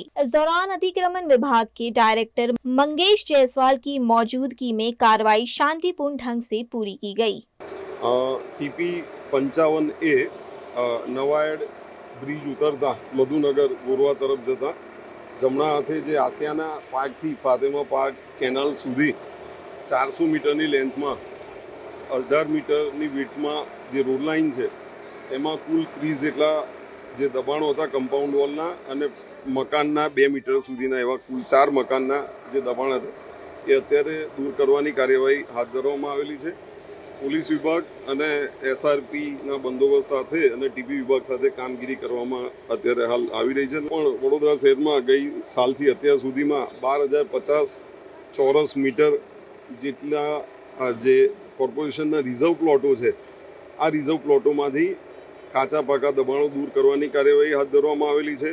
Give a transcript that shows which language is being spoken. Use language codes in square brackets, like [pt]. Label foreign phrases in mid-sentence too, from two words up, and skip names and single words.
[hi] इस दौरान अतिक्रमण विभाग के डायरेक्टर मंगेश जायसवाल की मौजूदगी में कार्रवाई शांतिपूर्ण ढंग से पूरी की गई। [gu] ટીપી 55A નવાયડ બ્રિજ ઉતરતા મધુનગર ગોરવા તરફ જતા જમણા હાથે જે આસિયાના પાર્ક થી ફાતેમા પાર્ક કેનાલ સુધી 400 મીટરની લેંથમાં 18 મીટરની વીથમાં જે [en] road line [gu] હૈ એમાં કુલ 30 જેટલા જે દબાણો હતા [en] compound wallના [gu] અને મકાનના 2 મીટર સુધીના એવા કુલ 4 મકાનના જે દબાણ હતા એ અત્યારે દૂર કરવાની કાર્યવાહી હાથ ધરવામાં આવેલી છે। પોલીસ વિભાગ અને એસઆરપીના બંદોબસ્ત સાથે અને ટીપી વિભાગ સાથે કામગીરી કરવામાં અત્યારે હાલ આવી રહી છે। પણ વડોદરા શહેરમાં ગઈ સાલથી અત્યાર સુધીમાં 12,050 ચોરસ મીટર જેટલા જે કોર્પોરેશનના [en] reserve plots [gu] છે આ [en] reserve plotsમાંથી [gu] કાચા પાકા દબાણો દૂર કરવાની કાર્યવાહી હાથ ધરવામાં આવેલી છે।